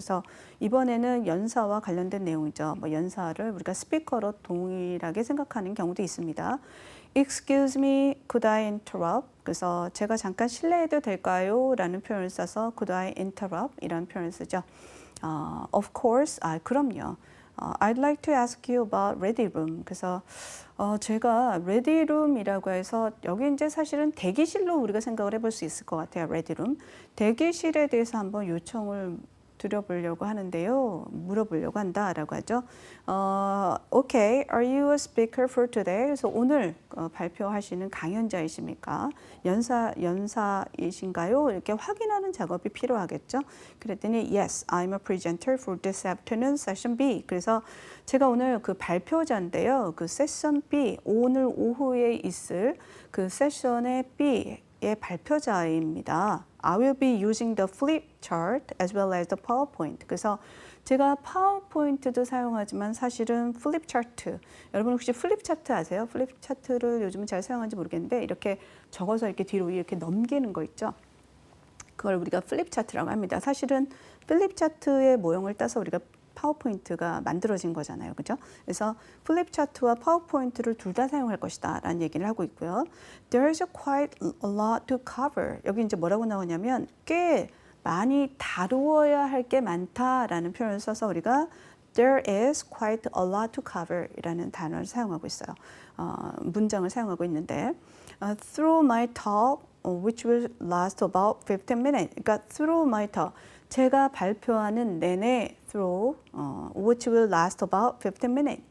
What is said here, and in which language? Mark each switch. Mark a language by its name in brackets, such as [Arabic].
[Korean] 그래서 이번에는 연사와 관련된 내용이죠. 연사를 우리가 스피커로 동일하게 생각하는 경우도 있습니다. [English] Excuse me, could I interrupt? [Korean] 그래서 제가 잠깐 실례해도 될까요? 라는 표현을 써서 [English] could I interrupt? [Korean] 이런 표현을 쓰죠. [English] Of course, [Korean] 그럼요. [English] I'd like to ask you about ready room. [Korean] 그래서 제가 ready room이라고 해서 여기 이제 사실은 대기실로 우리가 생각을 해볼 수 있을 것 같아요. [English] ready room. [Korean] 대기실에 대해서 한번 요청을 드려보려고 하는데요. 물어보려고 한다라고 하죠. [English] Okay, are you a speaker for today? [Korean] 그래서 오늘 발표하시는 강연자이십니까? 연사이신가요? 이렇게 확인하는 작업이 필요하겠죠. 그랬더니 [English] Yes, I'm a presenter for this afternoon session B. [Korean] 그래서 제가 오늘 그 발표자인데요. 그 세션 B, 오늘 오후에 있을 그 세션의 B 발표자입니다. [English] I will be using the flip chart as well as the PowerPoint. [Korean] 그래서 제가 파워포인트도 사용하지만 사실은 플립 차트. 여러분 혹시 플립 차트 아세요? 플립 차트를 요즘은 잘 사용하는지 모르겠는데 이렇게 적어서 이렇게 뒤로 이렇게 넘기는 거 있죠. 그걸 우리가 플립 차트라고 합니다. 사실은 플립 차트의 모형을 따서 우리가 파워포인트가 만들어진 거잖아요. 그죠? 그래서 플립 차트와 파워포인트를 둘 다 사용할 것이다 라는 얘기를 하고 있고요. [English] There's quite a lot to cover. [Korean] 여기 이제 뭐라고 나오냐면 꽤 많이 다루어야 할 게 많다라는 표현을 써서 우리가 [English] There is quite a lot to cover [Korean] 이라는 단어를 사용하고 있어요. 문장을 사용하고 있는데 [English] Through my talk, which will last about 15 minutes. [Korean] 그러니까 [English] through my talk. [Korean] 제가 발표하는 내내 [English] through, which will last about 15 minutes.